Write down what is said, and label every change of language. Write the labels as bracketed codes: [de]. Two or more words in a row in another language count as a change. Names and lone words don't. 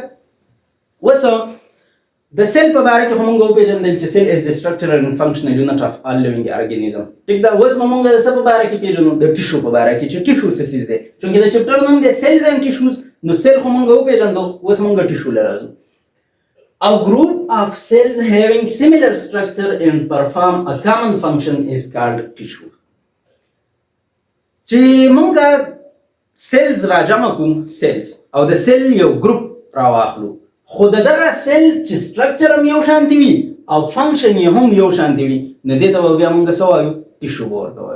[ps] اوس د سیل په باره کې خو موږ وپېژندل چې [en] cell is the structural and functional unit of all living organism. [ps] ټیک ده؟ اوس به موږ د څه په باره کې پېژنو؟ د ټیشو په باره کې، چې ټیشو څه څیز دی. چونکې د چپټر نوم دی [en] cells and tissues, [ps] نو سیل خو موږ وپېژندو، اوس موږ ټیشو له راځو. [en] A group of cells having similar structure and perform a common function is called tissue. [ps] چې موږ سیلز راجمع کوو، سیلز او د سیل یو ګروپ راواخلو، خو د دغه سیل چې سټرکچر هم یو شانتي وي او فنکشن یې هم یو شانتي وي، نو دې ته به بیا موږ څه وایو؟ ټیشو به ورته وایو.